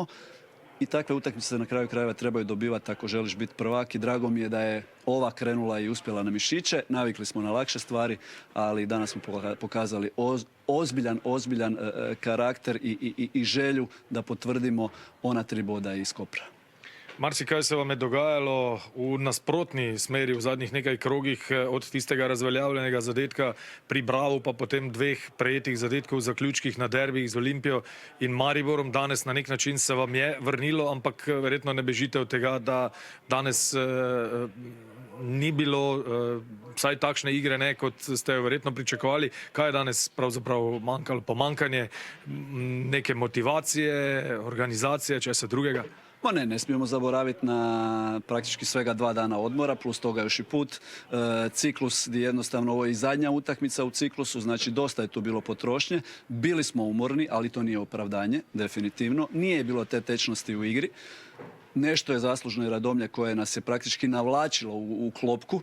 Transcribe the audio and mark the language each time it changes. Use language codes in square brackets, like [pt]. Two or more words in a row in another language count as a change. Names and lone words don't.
[hr] I takve utakmice se na kraju krajeva trebaju dobivati ako želiš biti prvak i drago mi je da je ova krenula i uspjela na mišiće. Navikli smo na lakše stvari, ali danas smo pokazali ozbiljan karakter i želju da potvrdimo ona 3 boda iz Kopra. [sl] Marsikaj se vam je dogajalo v nasprotni smeri v zadnjih nekaj krogih, od tistega razveljavljenega zadetka pri Bravu, pa potem 2 prejetih zadetkov v zaključkih na derbijih z Olimpijo in Mariborom. Danes na nek način se vam je vrnilo, ampak verjetno ne bežite od tega, da danes ni bilo vsaj takšne igre, ne, kot ste jo verjetno pričakovali. Kaj je danes pravzaprav manjkalo? Pomanjkanje neke motivacije, organizacije, česa drugega? [hr] Pa ne smijemo zaboraviti na praktički svega 2 dana odmora, plus toga još i put. Ciklus gdje jednostavno ovo je i zadnja utakmica u ciklusu, znači dosta je tu bilo potrošnje. Bili smo umorni, ali to nije opravdanje, definitivno. Nije bilo te tečnosti u igri. Nešto je zaslužno i Radomlje koje nas je praktički navlačilo u klopku.